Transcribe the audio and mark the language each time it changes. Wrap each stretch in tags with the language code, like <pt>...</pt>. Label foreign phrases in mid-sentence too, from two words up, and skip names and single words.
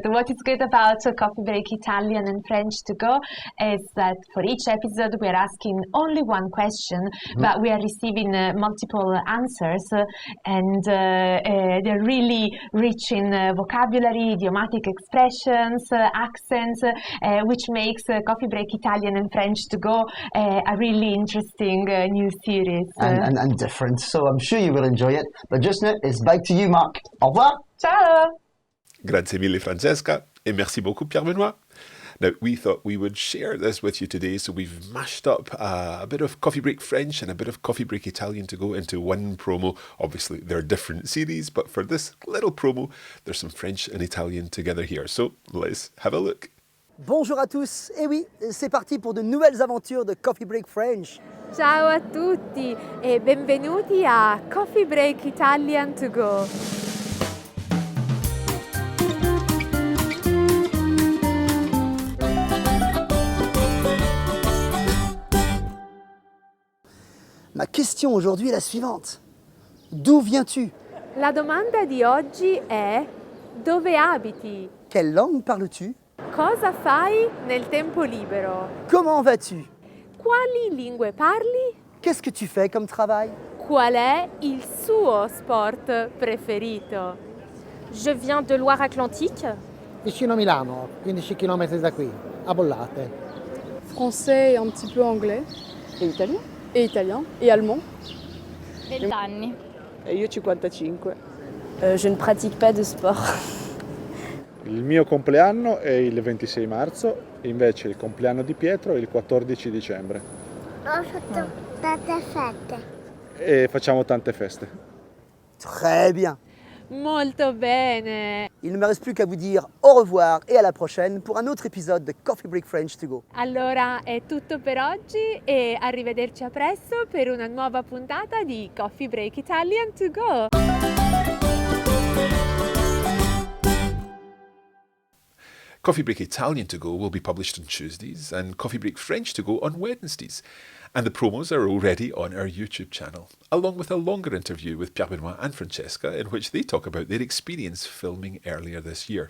<en>What is good about Coffee Break Italian and French to go is that for each episode we are asking only one question, but we are receiving multiple answers, and they're really rich in vocabulary, idiomatic expressions, accents, which makes Coffee Break Italian and French to go a really interesting new series. And different. So I'm sure you will enjoy it. But just now, it's back to you, Mark.</en> <fr>Au revoir.</fr> <it>Ciao! Grazie mille, Francesca,</it> <fr>et merci beaucoup, Pierre Benoit.</fr> <en>Now, we thought we would share this with you today, so we've mashed up a bit of Coffee Break French and a bit of Coffee Break Italian to go into one promo. Obviously, they're different series, but for this little promo, there's some French and Italian together here. So let's have a look.</en> <fr>Bonjour à tous, et oui, c'est parti pour de nouvelles aventures de Coffee Break French.</fr> <it>Ciao a tutti e benvenuti a Coffee Break Italian to go.</it> <fr>Ma question aujourd'hui est la suivante. D'où viens-tu?</fr> <it>La domanda di oggi è: dove abiti?</it> <fr>Quelle langue parles-tu?</fr> <it>Cosa fai nel tempo libero?</it> <fr>Comment vas-tu?</fr> <it>Quali lingue parli?</it> <fr>Qu'est-ce que tu fais comme travail?</fr> <it>Qual è il suo sport preferito?</it> <fr>Je viens de Loire-Atlantique.</fr> <it>Vicino Milano, 15 km da qui, a Bollate.</it> <fr>Français et un petit peu anglais. Et italien? Et italien. Et allemand.</fr> <it>20 anni. E io 55.</it> <fr>Je ne pratique pas de sport.</fr> <it>Il mio compleanno è il 26 marzo, invece il compleanno di Pietro è il 14 dicembre. Ho fatto tante feste. E facciamo tante feste.</it> <fr>Très bien.</fr> <it>Molto bene.</it> <fr>Il ne me reste plus qu'à vous dire au revoir et à la prochaine pour un autre épisode de Coffee Break French to go.</fr> <it>Allora è tutto per oggi e arrivederci a presto per una nuova puntata di Coffee Break Italian to go.</it> <en>Coffee Break Italian to go will be published on Tuesdays and Coffee Break French to go on Wednesdays. And the promos are already on our YouTube channel, along with a longer interview with Pierre Benoit and Francesca in which they talk about their experience filming earlier this year.</en>